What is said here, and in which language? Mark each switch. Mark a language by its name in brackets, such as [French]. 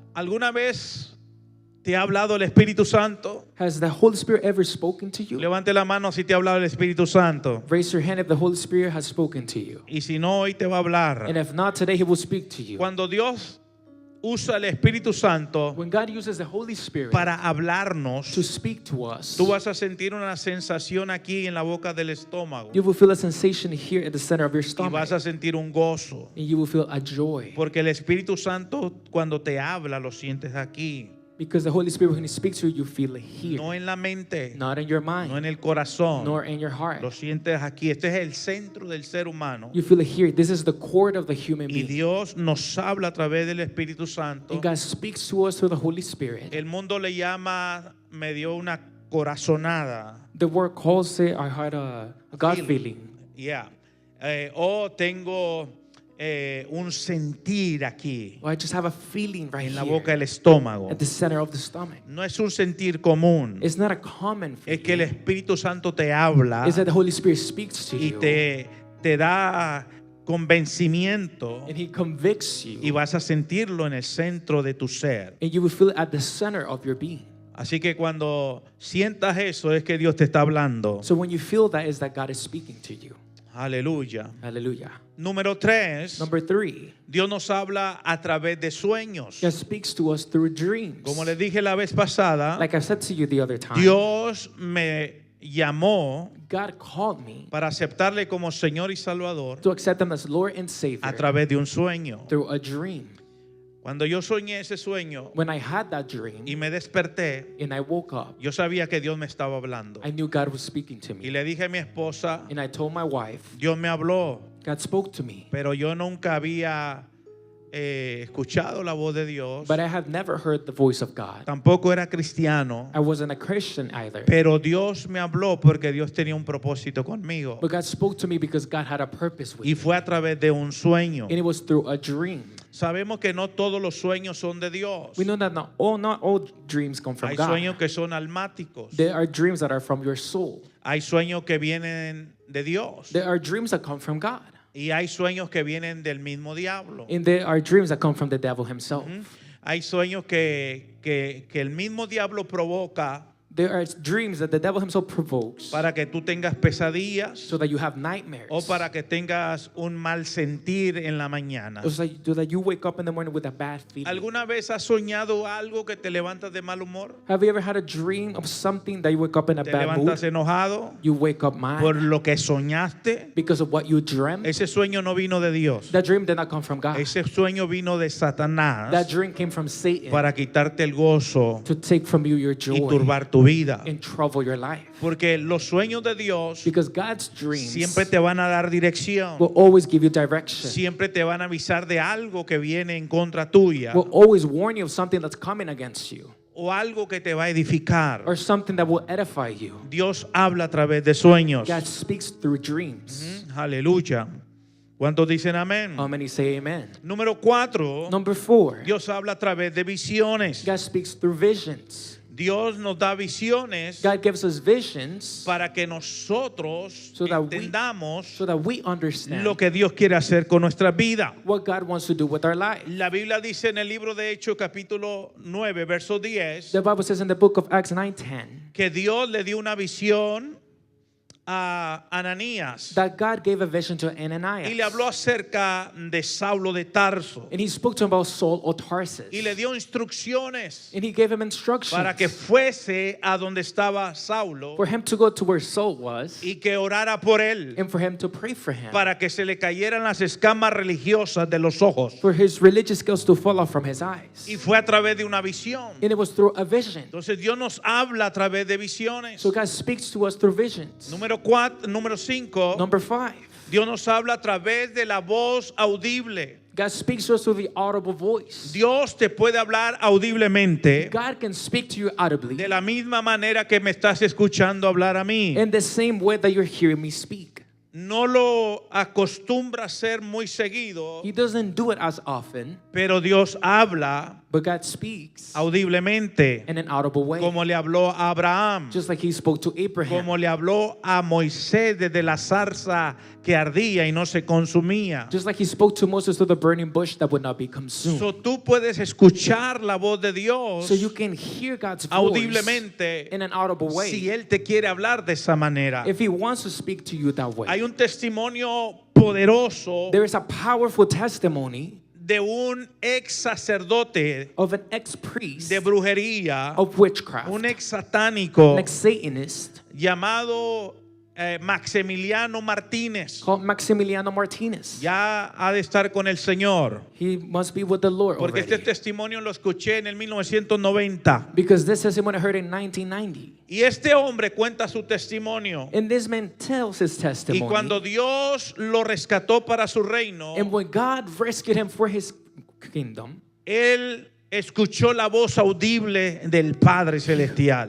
[Spanish] ¿Alguna vez te ha hablado el Espíritu Santo? [English] Has the Holy Spirit ever spoken to you? [Spanish] Levante la mano si te ha hablado el Espíritu Santo. [English] Raise your hand if the Holy Spirit has spoken to you. [Spanish] Y si no, hoy te va a hablar. [English] And if not, today He will speak to you. [Spanish] Cuando Dios usa el Espíritu Santo [English] When God uses the Holy Spirit [Spanish] para [English] to [Spanish] hablarnos, [English] speak to us, [Spanish] tú vas a sentir una sensación aquí en la boca del estómago. [English] you will feel a sensation here at the center of your [Spanish] Y [English] stomach. [Spanish] vas a sentir un gozo. [English] And you will feel a joy. [Spanish] Porque el Espíritu Santo cuando te habla lo sientes aquí. [English] Because the Holy Spirit, when He speaks to you, you feel it here. [Spanish] No en la mente, [English] Not in your [Spanish] no [English] mind, [Spanish] en el corazón. [English] nor in your heart. [Spanish] Lo sientes aquí. Este es el centro del ser humano. [English] You feel it here. This is the core of the human [Spanish] Y [English] being. [Spanish] Dios nos habla a través del Espíritu Santo. [English] And God speaks to us through the Holy Spirit. [Spanish] El mundo le llama, me dio una corazonada. [English] The word calls it, I had a God Feeling. feeling. [Spanish] Yeah. O tengo un sentir aquí, [English] Or I just have a feeling right [Spanish] en la [English] here [Spanish] boca del estómago. [English] at the center of the stomach. [Spanish] No es un sentir común. [English] It's not a common [Spanish] Es que el [English] feeling. [Spanish] Espíritu Santo te habla [English] It's that the Holy Spirit speaks to [Spanish] y [English] you. [Spanish] te da convencimiento [English] And He convicts [Spanish] y [English] you. [Spanish] vas a sentirlo en el centro de tu ser. [English] And you will feel it at the center of your being. [Spanish] Así que cuando sientas eso es que Dios te está hablando. [English] So when you feel that, is that God is speaking to you. [Spanish] Aleluya. [English] Hallelujah. [Spanish] Número 3, [English] Number three, [Spanish] Dios nos habla a través de sueños. [English] God speaks to us through dreams. [Spanish] Como les dije la vez pasada, [English] Like I said to you the other time, [Spanish] Dios me llamó [English] God called me [Spanish] para aceptarle como Señor y Salvador [English] to accept Him as Lord and Savior [Spanish] a través de un sueño. [English] through a dream. [Spanish] Cuando yo soñé ese sueño [English] When I had that dream [Spanish] y me desperté, [English] and I woke up, [Spanish] yo sabía que Dios me estaba hablando. [English] I knew God was speaking to [Spanish] Y [English] me. [Spanish] le dije a mi esposa, [English] And I told my wife, [Spanish] Dios me habló, [English] God spoke to me. [Spanish] pero yo nunca había escuchado la voz de Dios. [English] But I had never heard the voice of God. [Spanish] Tampoco era cristiano, [English] I wasn't a Christian either. [Spanish] pero Dios me habló porque Dios tenía un propósito conmigo. [English] But God spoke to me because God had a purpose with [Spanish] Y [English] me. [Spanish] fue a través de un sueño. [English] And it was through a dream. [Spanish] sabemos que no todos los sueños son de Dios. [English] We know that not all dreams come from [Spanish] Hay [English] God. [Spanish] sueños que son almáticos. [English] There are dreams that are from your soul. [Spanish] Hay sueños que vienen de Dios. [English] There are dreams that come from God. [Spanish] Y hay sueños que vienen del mismo diablo. [English] And there are dreams that come from the devil himself. [Spanish] Hay sueños que el mismo diablo provoca [English] There are dreams that the devil himself provokes [Spanish] para que tú tengas pesadillas [English] so that you have nightmares. [Spanish] o para que tengas un mal sentir en la mañana. [English] So that you wake up in the morning with a bad feeling. [Spanish] ¿Alguna vez has soñado algo que te levantas de mal humor? [English] Have you ever had a dream of something that you wake up in a [Spanish] ¿Te [English] bad [Spanish] levantas [English] mood? [Spanish] enojado [English] You wake up mad [Spanish] por lo que soñaste? [English] because of what you dreamt. [Spanish] Ese sueño no vino de Dios. [English] That dream did not come from God. [Spanish] Ese sueño vino de [English] That [Spanish] Satanás [English] dream came from Satan [Spanish] para quitarte el gozo [English] to take from you your [Spanish] y [English] joy [Spanish] turbar tu vida. [English] and trouble your life. [Spanish] Porque los sueños de Dios [English] Because God's dreams [Spanish] siempre te van a dar dirección. [English] will always give you direction. [Spanish] Siempre te van a avisar de algo que viene en contra tuya [English] Will always warn you of something that's coming against you [Spanish] o algo que te va a edificar. [English] or something that will edify you. [Spanish] Dios habla a través de sueños. [English] God speaks through dreams. [Spanish] Aleluya. ¿Cuántos dicen amén? [English] How many say amen? [Spanish] Número 4, [English] Number 4, [Spanish] Dios habla a través de visiones. [English] God speaks through visions. [Spanish] Dios nos da visiones [English] God gives us visions [Spanish] para que nosotros [English] so that [Spanish] entendamos [English] we understand [Spanish] lo que Dios quiere hacer con nuestra vida. [English] what God wants to do with our life. [Spanish] La Biblia dice en el libro de Hechos capítulo 9, verso 10, [English] The Bible says in the book of Acts 9:10 [Spanish] que Dios le dio una visión a Ananías [English] that God gave a vision to [Spanish] y le [English] Ananias. [Spanish] habló acerca de Saulo de Tarso [English] And he spoke to him about Saul of Tarsus. [Spanish] y le dio instrucciones [English] And he gave him instructions [Spanish] para que fuese a donde estaba Saulo [English] for him to go to where Saul was [Spanish] y que orara por él [English] and for him to pray for him. [Spanish] para que se le cayeran las escamas religiosas de los ojos. [English] For his religious skills to fall off from his eyes. [Spanish] Y fue a través de una visión. [English] And it was through a vision. [Spanish] Entonces Dios nos habla a través de visiones. [English] So God speaks to us through visions. [Spanish] Número 5, [English] Number 5, [Spanish] Dios nos habla a través de la voz audible. [English] God speaks to us through the audible voice. [Spanish] Dios te puede hablar audiblemente [English] God can speak to you audibly [Spanish] de la misma manera que me estás escuchando hablar a mí. [English] in the same way that you're hearing me speak. [Spanish] No lo acostumbra a ser muy seguido, [English] He doesn't do it as often, [Spanish] pero Dios habla [English] but God speaks [Spanish] audiblemente, [English] in an audible way. [Spanish] como le habló a Abraham, [English] Just like he spoke to Abraham. [Spanish] como le habló a Moisés desde la zarza que ardía y no se consumía. [English] Just like he spoke to Moses through the burning bush that would not be consumed. [Spanish] So, tú puedes escuchar la voz de Dios [English] So you can hear God's voice [Spanish] audiblemente [English] in an audible way [Spanish] si Él te quiere hablar de esa manera. [English] if he wants to speak to you that way. [Spanish] Hay un testimonio poderoso [English] There is a powerful testimony [Spanish] de un ex sacerdote [English] of an ex-priest [Spanish] de brujería, [English] of witchcraft, [Spanish] un ex satánico [English] an ex-Satanist [Spanish] llamado Maximiliano Martínez. [English] called Maximiliano Martinez. [Spanish] Ya ha de estar con el Señor, [English] He must be with the Lord [Spanish] porque este [English] already. [Spanish] testimonio lo escuché en el 1990. [English] Because this testimony I heard in 1990. [Spanish] Y este hombre cuenta su testimonio. [English] And this man tells his [Spanish] Y [English] testimony. [Spanish] cuando Dios lo rescató para su reino, [English] And when God rescued him for his kingdom, [Spanish] él escuchó la voz audible del Padre Celestial.